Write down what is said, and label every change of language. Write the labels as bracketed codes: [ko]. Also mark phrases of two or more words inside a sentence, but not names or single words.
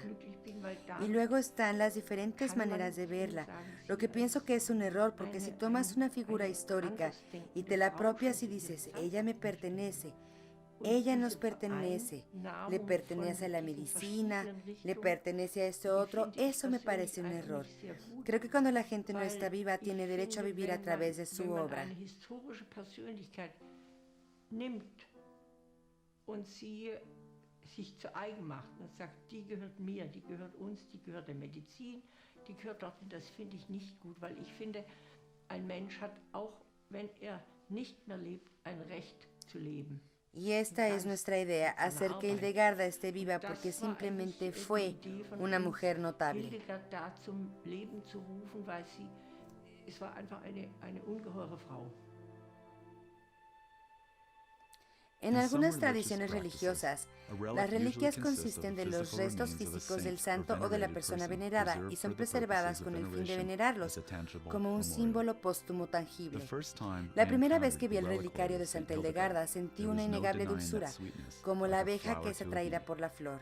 [es] Y luego están las diferentes maneras de verla, lo que pienso que es un error, porque si tomas una figura histórica y te la apropias y dices, ella me pertenece, ella nos pertenece, le pertenece a la medicina, le pertenece a esto otro, eso me parece un error. Creo que cuando la gente no está viva, tiene derecho a vivir a través de su obra. [de] Sich zu eigen macht und sagt, die gehört mir, die gehört uns, die gehört der Medizin, die gehört dorthin, das finde ich nicht gut, weil ich finde, ein Mensch hat auch, wenn er nicht mehr lebt, ein Recht zu leben. [es] Y esta es nuestra idea, hacer que Hildegarda esté viva porque simplemente fue una mujer notable. [de] Hildegarda zum Leben zu rufen, weil es war einfach eine ungeheure Frau. [es] En algunas tradiciones religiosas, las reliquias consisten de los restos físicos del santo o de la persona venerada y son preservadas con el fin de venerarlos, como un símbolo póstumo tangible. La primera vez que vi el relicario de Santa Hildegarda sentí una innegable dulzura, como la abeja que es atraída por la flor.